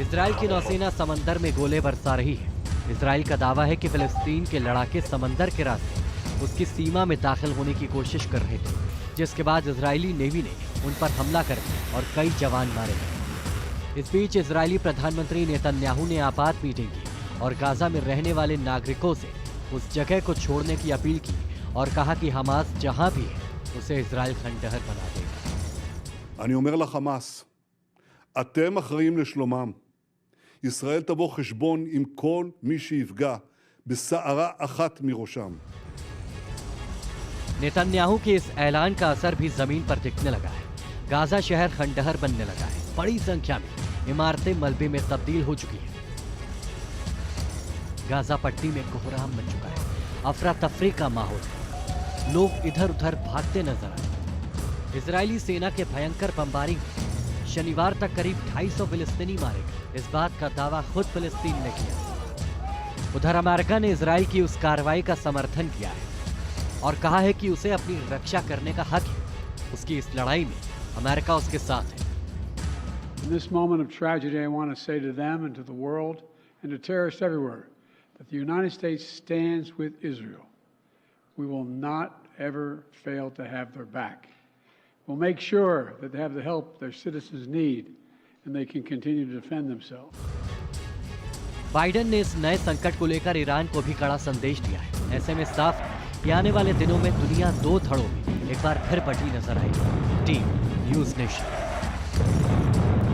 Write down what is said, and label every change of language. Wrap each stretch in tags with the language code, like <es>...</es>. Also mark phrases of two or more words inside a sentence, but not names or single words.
<hi>इजराइल की नौसेना समंदर में गोले बरसा रही है। इजराइल का दावा है कि फिलिस्तीन के लड़ाके समंदर के रास्ते उसकी सीमा में दाखिल होने की कोशिश कर रहे थे, जिसके बाद इजरायली नेवी ने उन पर हमला कर और कई जवान मारे गए। इस बीच इजरायली प्रधानमंत्री नेतन्याहू ने आपात मीटिंग की और गाजा में रहने वाले नागरिकों से उस जगह को छोड़ने की अपील की और कहा कि हमास जहां भी है उसे इजराइल खंडहर बना देगा।</hi> <he>אני אומר לחמאס, אתם אחראים לשלומם. ישראל תבוא חשבון עם כל מי שיפגע בשערה אחת מראשם.</he> <hi>नेतन्याहू के इस ऐलान का असर भी जमीन पर दिखने लगा है। गाजा शहर खंडहर बनने लगा है। बड़ी संख्या में इमारतें मलबे में तब्दील हो चुकी हैं। गाजा पट्टी में कोहराम मच चुका है। अफरा तफरी का माहौल है। लोग इधर उधर भागते नजर आए। इजरायली सेना के भयंकर बमबारी में शनिवार तक करीब 250 फिलिस्तीनी मारे गए। इस बात का दावा खुद फिलिस्तीन ने किया। उधर अमेरिका ने इजराइल की उस कार्रवाई का समर्थन किया है और कहा है कि उसे अपनी रक्षा करने का हक है। उसकी इस लड़ाई में अमेरिका उसके साथ है।</hi> <en>In this moment of tragedy, I want to say to them and to the world and to terrorists everywhere that the United States stands with Israel. We will not ever fail to have their back. We'll make sure that they have the help their citizens need and they can continue to defend themselves.</en> <hi>बाइडेन ने इस नए संकट को लेकर ईरान को भी कड़ा संदेश दिया है। ऐसे में साफ है कि आने वाले दिनों में दुनिया दो धड़ों में एक बार फिर बटी नजर आएगी। टीम न्यूज़ नेशन।</hi>